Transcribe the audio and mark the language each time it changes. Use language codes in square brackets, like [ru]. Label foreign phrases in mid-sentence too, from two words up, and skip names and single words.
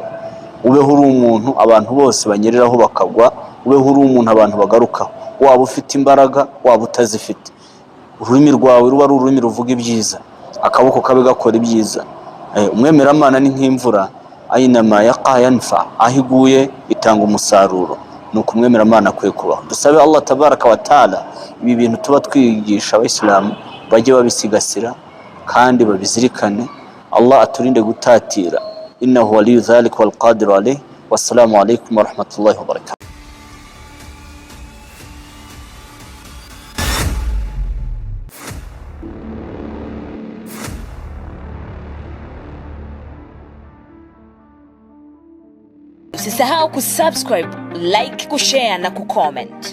[rw] Ubeho uri umuntu abantu bose banyereraho bakagwa, ubeho uri umuntu abantu bagarukaho, waba ufite imbaraga waba utazifite. Ururimi rwawe ruba ari ururimi ruvuga ibyiza, akaboko kabe gakora ibyiza. Umwemeramana ni nk'imvura, [ar] أينما وقع نفع, [rw] aho iguye itanga umusaruro. Nuko umwemeramana akwiye kubaho. Dusabe [ar] الله تبارك وتعالى [rw] ibi bintu tuba twigisha abayisilamu bajye babisigasira kandi babizirikane. Allah aturinde gutatira. [ar] إنه ولي ذلك والقادر عليه. والسلام عليكم ورحمة الله وبركاته. [sw] Usisahau kusubscribe, like, kushare na kucomment.